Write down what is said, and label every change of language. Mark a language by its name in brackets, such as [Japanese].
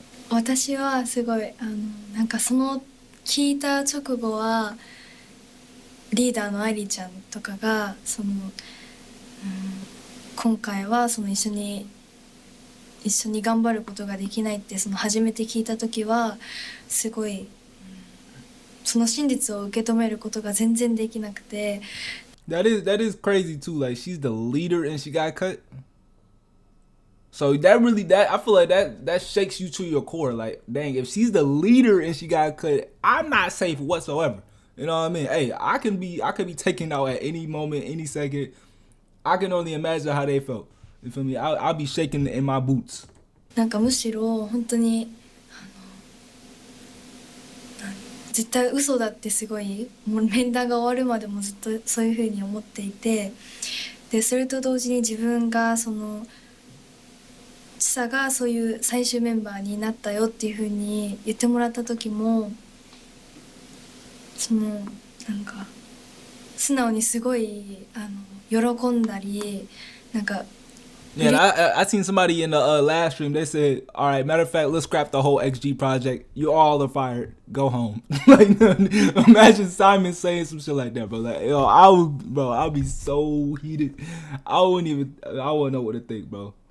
[Japanese] 私はすごいなんかその聞いた直後はリーダーのアイリちゃんとかが今回はその一緒に頑張ることができないってその初めて聞いた時はすごいその真実を受け止めることが全然できなくて。 [English] That is crazy too. Like she's the leader and she got cut. So I feel like that shakes you to your core. Like, dang, if she's the leader and she got cut, I'm not safe whatsoever. You know what I mean? Hey, I could be taken out at any moment, any second. I can only imagine how they felt. You feel me? I'll be shaking in my boots. [Japanese] なんかむしろ本当に絶対嘘だってすごいもう面談が終わるまでもずっとそういうふうに思っていて、でそれと同時に自分がそのちさがそういう最終メンバーになったよっていうふうに言ってもらった時もなんか素直にすごい喜んだりなんか。 [English] Yeah, I seen somebody in the last stream. They said, "All right, matter of fact, let's scrap the whole XG project. You all are fired. Go home." Like, imagine Simon saying some shit like that, bro. Like, I'll be so heated. I wouldn't know what to think, bro.